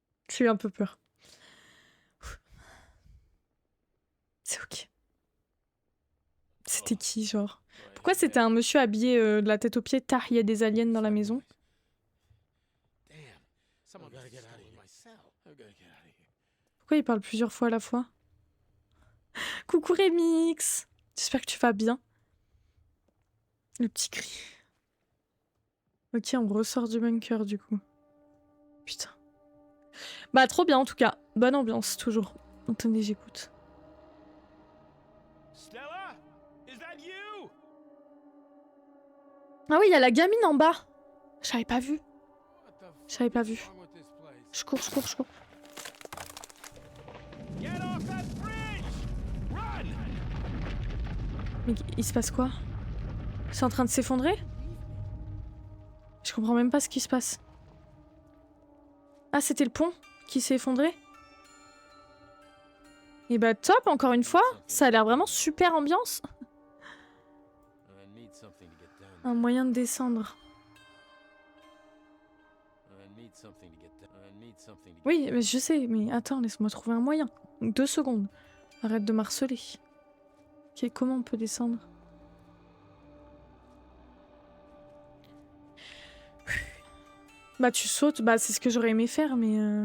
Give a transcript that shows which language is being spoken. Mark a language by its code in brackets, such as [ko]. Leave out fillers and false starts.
[fr] J'ai eu un peu peur. C'est ok. C'était qui, genre? Pourquoi c'était un monsieur habillé de la tête aux pieds? Tard, il y a des aliens dans la maison. [en] Damn. Someone gotta get out of myself. I've gotta get out of here. [fr] Pourquoi il parle plusieurs fois à la fois? Coucou Remix! J'espère que tu vas bien. Le petit cri. Ok, on ressort du bunker du coup. Putain. Bah trop bien en tout cas. Bonne ambiance toujours. Attendez, j'écoute. [en] Stella? Is that you? [fr] Ah oui, il y a la gamine en bas. J'avais pas vu. [en] What the [fr] J'avais pas vu. [en] f wrong with this place? [fr] Je cours, je cours, je cours. [en] Get off that bridge! Run! [fr] Mais il se passe quoi? C'est en train de s'effondrer? Je comprends même pas ce qui se passe. Ah, c'était le pont qui s'est effondré? Et bah top, encore une fois. Ça a l'air vraiment super ambiance. [en] I need something to get down. [fr] Un moyen de descendre. [en] I need something to get down. I need something to get [fr] Oui, mais je sais, mais attends, laisse-moi trouver un moyen. 2 secondes. Arrête de m'harceler. Ok, comment on peut descendre? Bah tu sautes, bah c'est ce que j'aurais aimé faire, mais...